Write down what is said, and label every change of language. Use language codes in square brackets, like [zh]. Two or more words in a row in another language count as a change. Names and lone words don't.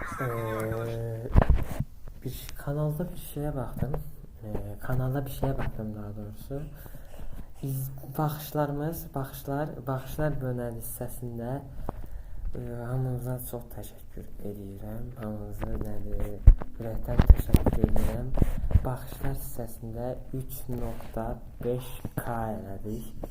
[tr] Ee, kanalda bir şeye baktım. Kanalda bir şeye baktım daha doğrusu. [az] Baxışlar bölünən hissəsində hamınıza çox təşəkkür edirəm. Hamınıza ürəkdən təşəkkür edirəm. Baxışlar hissəsində 3.5K elədik.